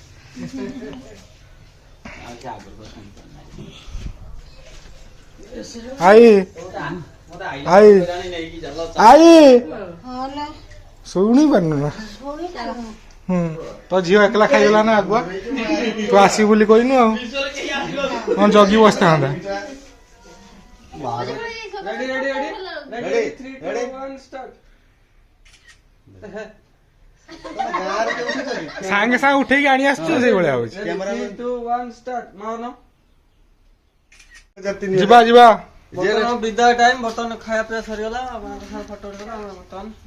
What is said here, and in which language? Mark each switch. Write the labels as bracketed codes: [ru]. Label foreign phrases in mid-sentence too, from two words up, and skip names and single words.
[or] ଆଇ ଆଇ ଆଇ ଶୁଣି ପାରୁନୁ ନା ତ ଝିଅ ଏକଲା ଖାଇଗଲା ନା ଆଗୁଆ ତୁ ଆସିବୁ ବୋଲି କହିନୁ ଆଉ ହଁ ଜଗି ବସିଥାନ୍ତା। [en] Ready, ready, ready? Ready, 3, 2, 1, start. [or] ସାଙ୍ଗେ ସାଙ୍ଗେ ଉଠେଇକି ଆଣି ଆସୁଛୁ ସେଇଭଳିଆ ହଉଛି। [en] 3, 2, 1, start. ମାଉନ [or] ଯିବା ଯିବା ବର୍ତ୍ତମାନ ବିଦାୟ ଟାଇମ୍ ବର୍ତ୍ତମାନ ଖାଇବା ପିଇବା ସରିଗଲା ଫଟୋ ଉଠେଇଲା ବର୍ତ୍ତମାନ